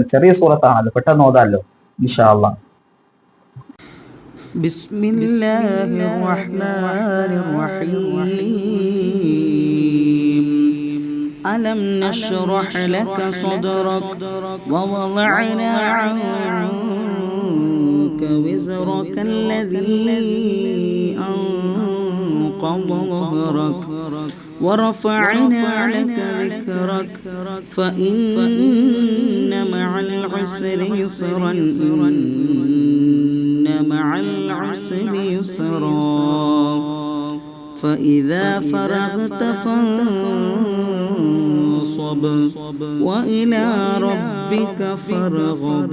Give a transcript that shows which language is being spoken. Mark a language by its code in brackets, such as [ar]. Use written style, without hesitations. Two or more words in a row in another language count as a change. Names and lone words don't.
[ml] ചെറിയ സൂറത്താണ്, അത് പെട്ടെന്ന് ഓതാമല്ലോ [ar] إن شاء الله. بسم الله الرحمن الرحيم. ألم نشرح لك صدرك ووضعنا وزرك الذي أنقض ظهرك ورفعنا لك ذكرك فإن مع العسر يسرا إن مع العسر يسرا فإذا فرغت فانصب وإلى ربك فارغب.